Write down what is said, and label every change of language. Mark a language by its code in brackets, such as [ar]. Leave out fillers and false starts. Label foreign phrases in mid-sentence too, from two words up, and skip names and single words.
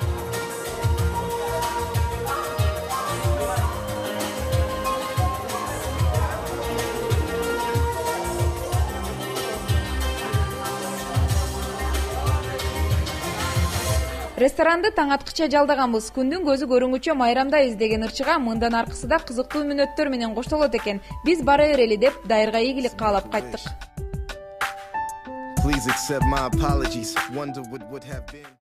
[ky] Ресторанды таң аткыча жалдаганбыз. Күндүн көзү көрүнгүчө майрамдайбыз деген ырчыга мындан аркысыда кызыктуу мүнөттөр менен коштолот экен. Биз бара берели деп Дайырга ийгилик каалап кайттык. [en] Please accept my apologies. Wonder what would have been.